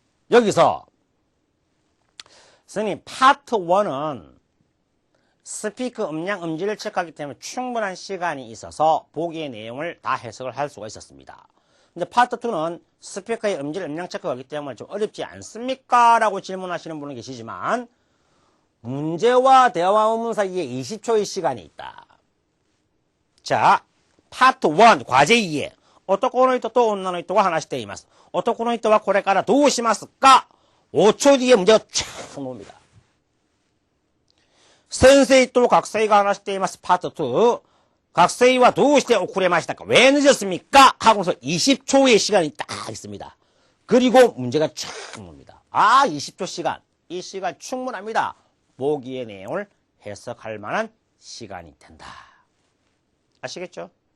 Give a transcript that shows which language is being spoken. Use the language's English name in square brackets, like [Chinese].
[Korean] 여기서 선생님 파트 1은 스피커 음량 음질을 체크하기 때문에 충분한 시간이 있어서 보기의 내용을 다 해석을 할 수가 있었습니다. 근데 파트 2는 스피커의 음질 음량 체크가 하기 때문에 좀 어렵지 않습니까? 라고 질문하시는 분은 계시지만 문제와 대화 의문 사이에 20초의 시간이 있다. 자, 파트 1 과제 2에 [Japanese] 男の人と女の人が話しています。男の人はこれからどうしますか? [Korean] 5초 뒤에 문제가 촥 나옵니다. [Japanese] 先生と学生が話しています。パート2。学生はどうして遅れましたか? [Korean] 왜 늦었습니까? 하고서 20초의 시간이 딱 있습니다. 그리고 문제가 쫙 나옵니다. 20초 시간. 이 시간 충분합니다. 보기의 내용을 해석할 만한 시간이 된다. 아시겠죠?